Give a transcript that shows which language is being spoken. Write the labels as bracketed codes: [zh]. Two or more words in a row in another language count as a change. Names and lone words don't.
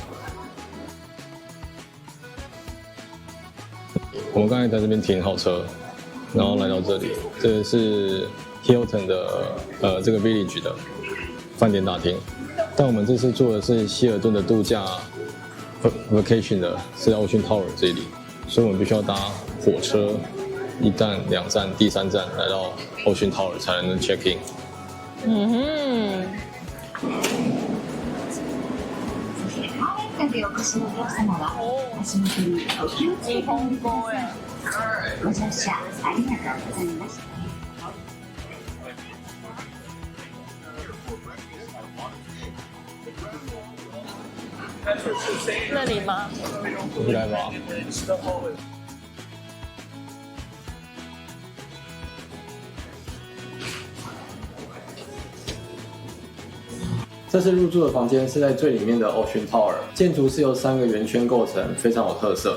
[zh] 我们刚才在这边停好车，然后来到这里，这是 Hilton 的这个 Village 的饭店大厅。但我们这次住的是希尔顿的度假 vacation 的，是在 Ocean Tower 这里，所以我们必须要搭火车1站、2站，第3站来到 Ocean Tower 才能 [en] check in。 [ja] でお越しのお客様は足元にお気をつけください。ご乗車ありがとうございました。 [zh] 那里吗？应该吧。这次入住的房间是在最里面的 Ocean Tower， 建筑是由3个圆圈构成，非常有特色。